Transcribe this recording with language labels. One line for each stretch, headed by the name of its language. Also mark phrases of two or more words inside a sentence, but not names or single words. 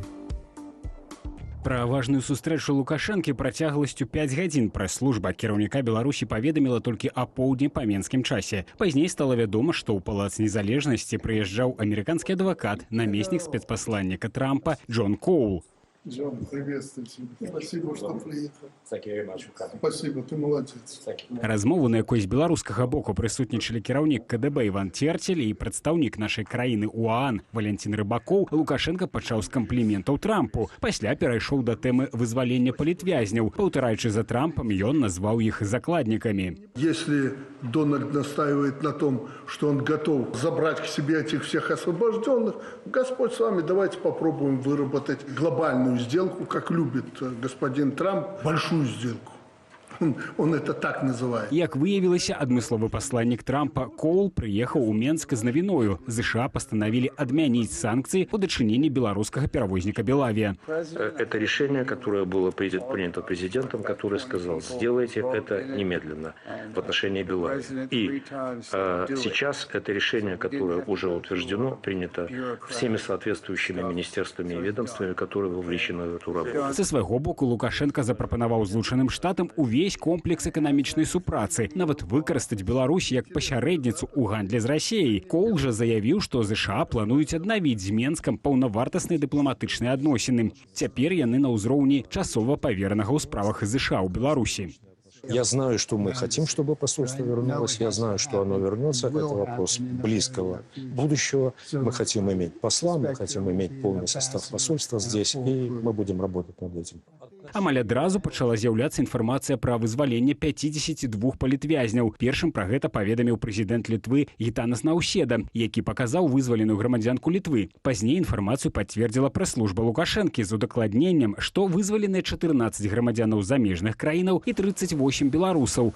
Belarusian: Пра важную сустрэчу Лукашэнкі працягласцю 5 гадзін прэс-служба кіраўніка Беларусі паведаміла толькі апоўдні па менскім часе. Пазней стала вядома, што ў Палац Незалежнасці прыязджаў амерыканскі адвакат, намеснік спецпасланніка Трампа Джон Коул.
Russian: Джон, приветствую тебя. Спасибо, что приехал. Спасибо, ты молодец.
Belarusian: Размову, на якой з беларускага боку прысутнічалі кіраўнік КДБ Іван Церцель і прадстаўнік нашай краіны УААН Валентин Рыбакоў, Лукашенко пачаў з кампліментаў Трампу. Пасля перайшоў да тэмы вызвалення палітвязняў. Паўтараючы за Трампам, ён назваў іх закладнікамі.
Russian: Если Дональд настаивает на том, что он готов забрать к себе этих всех освобожденных, Господь с вами, давайте попробуем выработать глобальную сделку, как любит господин Трамп, большую сделку. Он это так называет.
Belarusian: Як выявілася, адмысловы пасланнік Трампа Коул прыехаў у Менск з навіною. ЗША пастанавілі адмяніць санкцыі по дачыненні беларускага перавозніка Белавия.
Russian: Это решение, которое было принято президентом, который сказал, сделайте это немедленно в отношении Белавии. И сейчас это решение, которое уже утверждено, принято всеми соответствующими министерствами и ведомствами, которые вовлечены в эту работу.
Belarusian: Са свайго боку Лукашенко запрапанаваў Злучаным Штатам увесь комплекс эканамічнай супрацы, нават выкарыстаць Беларусь як пасярэдніцу ў гандлі з Расіяй. Коул жа заявіў, што ЗША плануюць аднавіць з Менскам паўнавартасныя дыпламатычныя адносіны. Цяпер яны на ўзроўні часова паверанага ў справах ЗША ў Беларусі.
Russian: Я знаю, что мы хотим, чтобы посольство вернулось. Я знаю, что оно вернется. Это вопрос близкого будущего. Мы хотим иметь посла, мы хотим иметь полный состав посольства здесь, и мы будем работать над этим.
Belarusian: Амаль адразу пачала з'яўляцца інфармацыя пра вызваленне 52 палітвязняў. Першым пра гэта паведаміў прэзідэнт Літвы Гітанас Наўседа, які паказаў вызваленую грамадзянку Літвы. Пазней інфармацыю пацвердзіла прэс-служба Лукашэнкі з удакладненнем, што вызваленыя 14 грамадзянаў замежных краінаў і 38 беларусаў.